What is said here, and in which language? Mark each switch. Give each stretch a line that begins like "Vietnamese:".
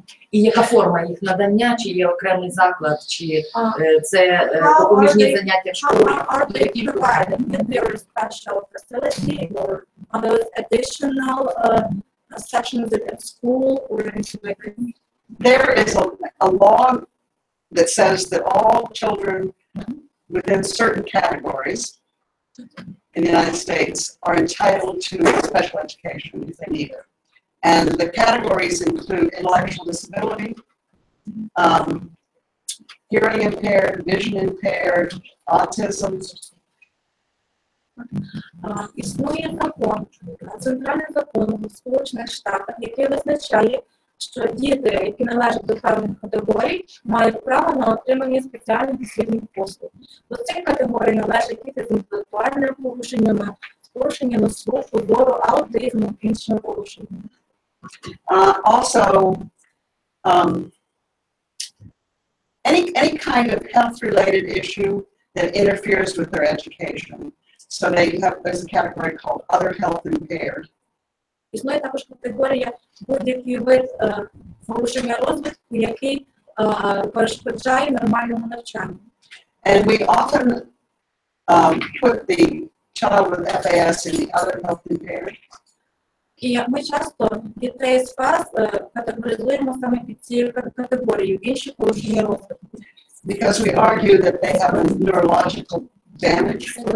Ukrainian: І яка форма їх надання, чи є окремий заклад, чи це допоміжні заняття в школі?
English: Are they provided with their special facility or other additional sections at school or anything? There is a law that says that all children within certain categories in the United States are entitled to special education if they need it. And the categories include intellectual disability, hearing impaired, vision impaired, autism.
Ukrainian: Існує закон, центральний закон у Сполучених Штатах, який визначає, що діти, які належать до певних категорій, мають право на отримання спеціальних освітніх послуг. До цих категорій належать діти з інтелектуальними порушеннями, з порушеннями слуху, зору, аутизму, іншими порушеннями.
English: Also, any kind of health-related issue that interferes with their education. So there's a category called other health impaired.
Ukrainian: Існує також категорія будь-який вид порушення розвитку, який перешкоджає нормальному навчанню.
English: And we often put the child with FAS in the other health impaired.
Ukrainian: І ми часто дітей з ФАС категоризуємо саме під цією категорією інші порушення розвитку.
English: Because we argue that they have a neurological damage.